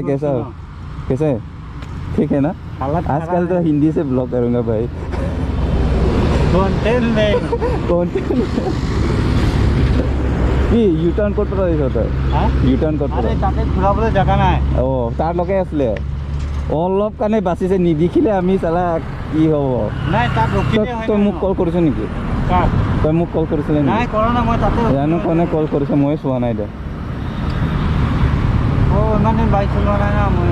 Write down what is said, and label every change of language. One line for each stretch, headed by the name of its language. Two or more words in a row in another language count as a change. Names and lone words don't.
Hindi: कैसा है? ठीक है ना? आजकल तो हिंदी से ब्लॉग करूँगा भाई।
English: U-turn
Hindi: कोड पर होता है,
English: U-turn
Hindi: कोड पर
Assamese: जगह নাই। অঁ তাৰ লগে আছিলে অলপ কাৰণে বাচিছে, নিদেখিলে আমি চালা কি হ'ব। নাই তাত ৰখিলে হয়। তই মোক কল কৰিছ নেকি? তই মোক কল কৰিছিলে নাই কৰা না, মই তাতে জানো কোনে কল কৰিছে, মই চোৱা নাই দে। ইমান দিন বাইক চলোৱা নাই না মই।